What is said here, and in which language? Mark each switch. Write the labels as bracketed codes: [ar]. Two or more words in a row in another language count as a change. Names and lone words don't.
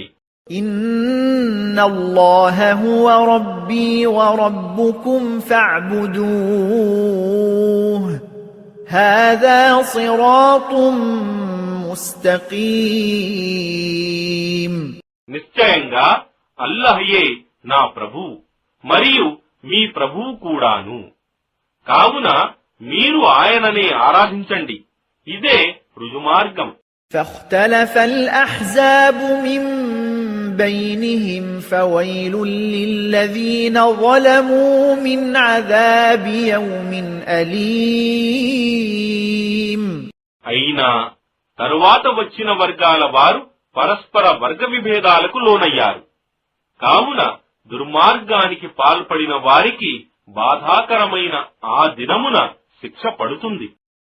[ar] إن الله هو ربي وربكم فاعبدوه هذا صراط مستقيم. [te] నిశ్చయంగా అల్లాహయే నా ప్రభువు మరియు మీ ప్రభువు కూడాను. కావున మీరు ఆయననే ఆరాధించండి, ఇదే రుజుమార్గం. [ar] فاختلف الأحزاب من بينهم فويل للذين ظلموا من عذاب يوم أليم. [te] అయినా తరువాత వచ్చిన వర్గాల వారు పరస్పర వర్గ విభేదాలకు లోనయ్యారు. కావున దుర్మార్గానికి పాల్పడిన వారికి బాధాకరమైన ఆ దినమున శిక్ష పడుతుంది.